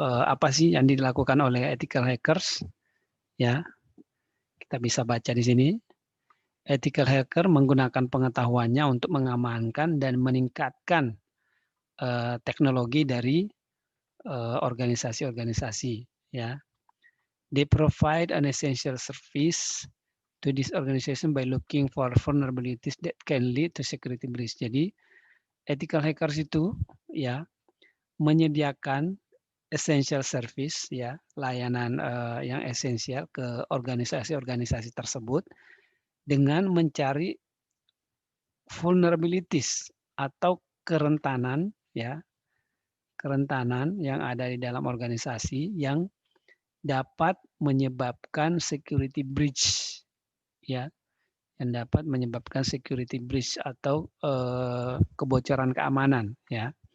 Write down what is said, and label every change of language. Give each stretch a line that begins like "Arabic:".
Indonesian: Apa sih yang dilakukan oleh ethical hackers? Ya, kita bisa baca di sini. Ethical hacker menggunakan pengetahuannya untuk mengamankan dan meningkatkan teknologi dari organisasi-organisasi. Ya,
English: they provide an essential service to this organization by looking for vulnerabilities that can lead to security breach.
Indonesian: Jadi, ethical hackers itu ya menyediakan
English: essential service
Indonesian: ya, layanan, yang esensial ke organisasi-organisasi tersebut dengan mencari vulnerabilities atau kerentanan ya, kerentanan yang ada di dalam organisasi yang dapat menyebabkan
English: security breach
Indonesian: ya, yang dapat menyebabkan security breach atau, kebocoran keamanan ya.